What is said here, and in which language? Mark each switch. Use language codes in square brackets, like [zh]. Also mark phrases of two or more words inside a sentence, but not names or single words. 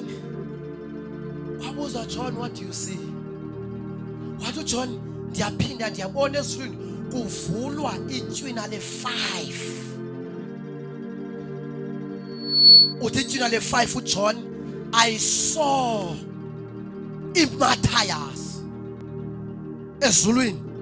[en] Wabuza John, what do you see? [xh] Wathi uJohn, ndiyaphinda ndiyabona esifini kuvulwa ityuna le-5. Uthi ityuna le-5 uJohn, [en] I saw [xh] iMatthias ezulwini.